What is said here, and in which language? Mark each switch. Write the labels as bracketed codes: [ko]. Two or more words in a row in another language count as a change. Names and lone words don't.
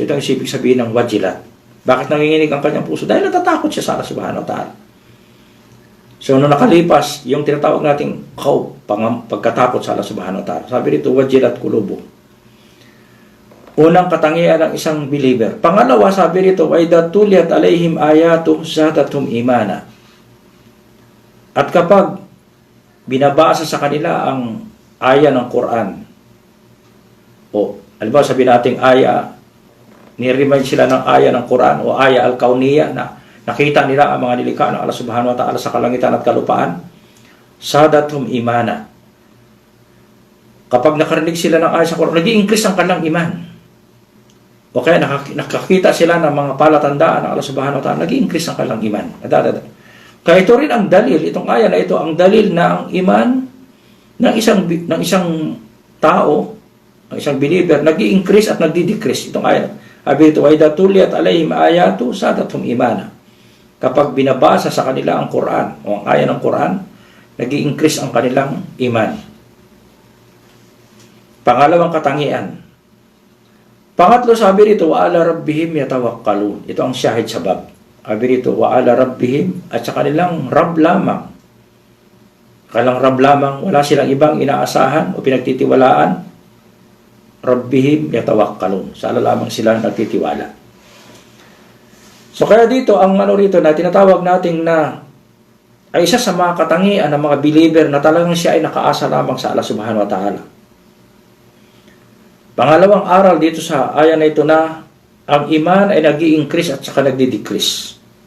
[tl] Ito ang ibig sabihin ng wajilat. Bakit nanginginig ang kanyang puso? Dahil natatakot siya sa [ar] الله سبحانه وتعالى. [tl] So, nung nakalipas, yung tinatawag nating pagkatakot sa [ar] الله سبحانه وتعالى. [tl] Sabi dito, [ar] وجلت قلوبهم. [tl] Unang katangian ng isang believer. Pangalawa, sabi rito, [ar] وَإِذَا تُلِيَتْ عَلَيْهِمْ آيَاتُهُ زَادَتْهُمْ إِيمَانًا. [tl] At kapag binabasa sa kanila ang aya ng Quran, o halimbawa sabihin natin aya, niremind sila ng aya ng Quran o [ar] آية الكونية [tl] na nakita nila ang mga nilikha ng [ar] الله سبحانه وتعالى [tl] sa kalangitan at kalupaan, [ar] زادتهم إيمانا. [tl] Kapag nakarinig sila ng aya sa Quran, nag-i-increase ang kanilang iman. O kaya nakakita sila ng mga palatandaan ng [ar] الله سبحانه وتعالى, [tl] nag-i-increase ang kanilang iman. Kaya ito rin ang dalil, itong aya na ito, ang dalil na ang iman ng isang tao, ng isang believer, nag-i-increase at nagdi-decrease. Itong aya. Sabi ito, [ar] وَإِذَا تُلِيَتْ عَلَيْهِمْ آيَاتُهُ زَادَتْهُمْ إِيمَانًا. [tl] Kapag binabasa sa kanila ang Quran o ang aya ng Quran, nag-i-increase ang kanilang iman. Pangalawang katangian. Pangatlo, sabi rito, [ar] وَعَلَى رَبِّهِمْ يَتَوَكَّلُونَ. [tl] Ito ang syahid sa bab. Sabi rito, [ar] وَعَلَى رَبِّهِمْ, [tl] at sa kanilang Rab lamang. Kanilang Rab lamang, wala silang ibang inaasahan o pinagtitiwalaan. [ar] ربهم يتوكلون. [tl] Sa Allah lamang sila nagtitiwala. So kaya dito, ang rito na tinatawag natin na ay isa sa mga katangian ng mga believer na talagang siya ay nakaasa lamang sa [ar] الله سبحانه وتعالى. [tl] Pangalawang aral dito sa aya na ito na ang iman ay nag-i-increase at saka nagdi-decrease.